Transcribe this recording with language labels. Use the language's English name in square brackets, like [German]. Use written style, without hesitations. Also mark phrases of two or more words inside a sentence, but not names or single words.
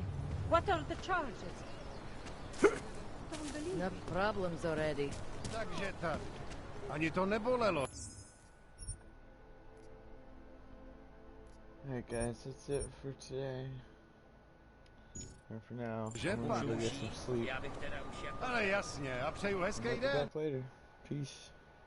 [English] What are the charges? Don't believe Enough problems already. [Czech] Takže tak. Ani to nebolelo. [English] Alright guys, that's it for today. Or for now. [Czech] Že [English] I'm gonna go get some sleep. [Czech] Ale jasně, a přeju hezký [English] I'll be [Czech] den. [English] back later. Peace.